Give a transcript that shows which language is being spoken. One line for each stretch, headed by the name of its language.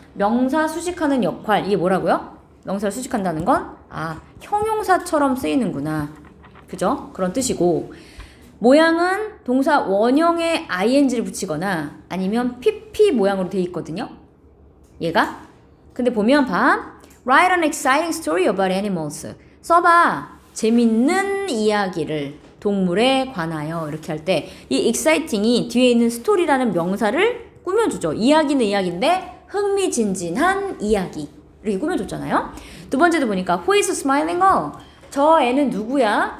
Korean: 명사 수식하는 역할 이게 뭐라고요? 명사를 수식한다는 건 형용사처럼 쓰이는구나. 그죠? 그런 뜻이고 모양은 동사 원형에 ing를 붙이거나 아니면 pp 모양으로 돼 있거든요. 얘가. 근데 보면 봐.
English: Write an exciting story about animals.
Korean: 써봐. 재밌는 이야기를 동물에 관하여 이렇게 할 때 이 exciting이 뒤에 있는 story라는 명사를 꾸며주죠. 이야기는 이야기인데 흥미진진한 이야기 이렇게 꾸며줬잖아요. 두 번째도 보니까
English: Who is smiling?
Korean: 저 애는 누구야?